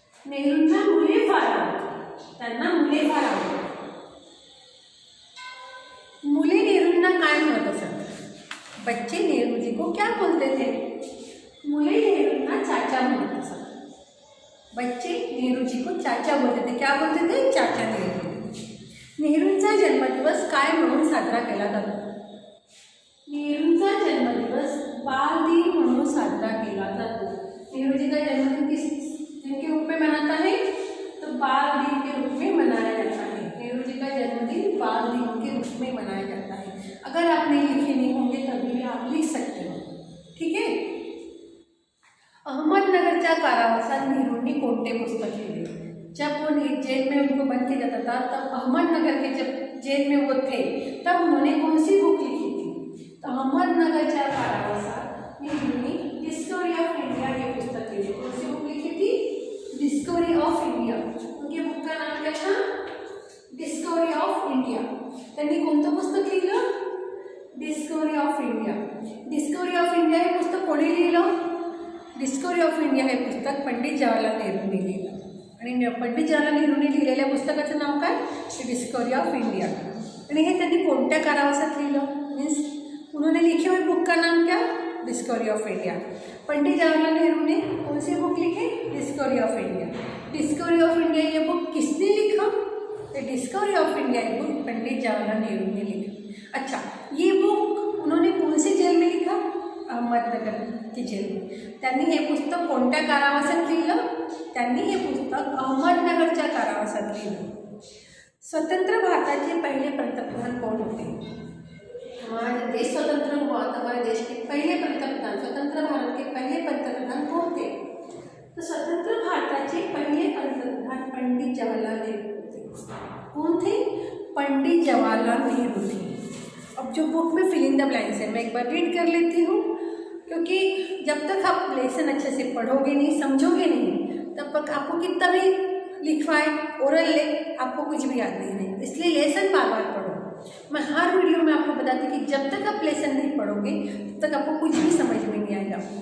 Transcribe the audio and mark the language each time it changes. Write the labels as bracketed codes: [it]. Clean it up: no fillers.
[mr] नेहरूंना मुले फार आवडतात. त्यांना मुले फार आवडतात. मुले नेहरूंना काय म्हणत असत? [hi] बच्चे नेहरू जी को क्या बोलते थे? [mr] मुले नेहरूंना चाचा म्हणत असत. [hi] बच्चे नेहरू जी को चाचा बोलते थे. क्या बोलते थे? चाचा नेहरू. [mr] नेहरूंचा जन्मदिवस काय म्हणून साजरा केला जातो? नेहरूंचा जन्मदिवस बाल दिन म्हणून साजरा केला जातो. [hi] नेहरू जी का जन्मदिन किस दिन के रूप में मनाता है? तो बाल दिन के रूप में मनाया जाता है. नेहरू जी का जन्मदिन बाल दिन के रूप में मनाया जाता है. अगर आप नहीं लिखे नहीं होंगे तभी भी आप लिख सकते हो. ठीक है. [mr] अहमदनगरच्या कारावासात नेहरूंनी कोणते पुस्तक लिहिले? [hi] जब वो जेल में उनको बंद किया जाता था तब अहमदनगर के जब जेल में वो थे तब उन्होंने कौन सी बुक लिखी थी? [mr] तो अहमदनगरच्या कारावासात नेहरूंनी डिस्कवरी ऑफ इंडिया [hi] ये पुस्तक लिखी. कौन सी बुक लिखी थी? Discovery of India. उनके बुक का नाम क्या था? Discovery of India. [mr] त्यांनी कोणतं पुस्तक लिहिलं? Discovery of India. Discovery of India हे पुस्तक कोणी लिहिलं? डिस्कवरी ऑफ इंडिया हे पुस्तक पंडित जवाहरलाल नेहरूंनी लिहिलं. आणि पंडित जवाहरलाल नेहरूंनी लिहिलेल्या पुस्तकाचं नाव काय? Discovery of India. आणि हे त्यांनी कोणत्या कारावासात लिहिलं? [hi] मीन्स उन्होंने लिखे हुए बुक का नाम क्या? Discovery of India. Pandit Jawaharlal Nehru ने कौन सी बुक लिखी? Discovery of India. Discovery of India ये बुक किसने लिखा? तो डिस्कवरी ऑफ इंडिया ये बुक पंडित जवाहरलाल नेहरू ने लिखी. अच्छा, ये बुक उन्होंने कौन से जेल में लिखा? अहमदनगर की जेल में. [mr] त्यांनी हे पुस्तक कोणत्या कारावासात लिहिलं? त्यांनी हे पुस्तक अहमदनगरच्या कारावासात लिहिलं. स्वतंत्र भारताचे पहिले पंतप्रधान कोण होते? [hi] हमारा देश स्वतंत्र हुआ तो हमारे देश के पहले पंतप्रधान, स्वतंत्र भारत के पहले पंतप्रधान कौन थे? [mr] तो स्वतंत्र भारताचे पहले पंतप्रधान पंडित जवाहरलाल नेहरू थे. [hi] कौन थे? पंडित जवाहरलाल नेहरू थे. अब जो बुक में फिल इन द ब्लैंक्स है मैं एक बार रीड कर लेती हूँ क्योंकि जब तक आप लेसन अच्छे से पढ़ोगे नहीं, समझोगे नहीं, तब तक आपको कितना भी लिखवाए ओरल ले आपको कुछ भी याद नहीं रहेगा. इसलिए लेसन बार बार पढ़ो. मैं हर वीडियो में आपको बताती हूँ कि जब तक आप लेसन नहीं पढ़ोगे तब तक आपको कुछ भी समझ में नहीं आएगा.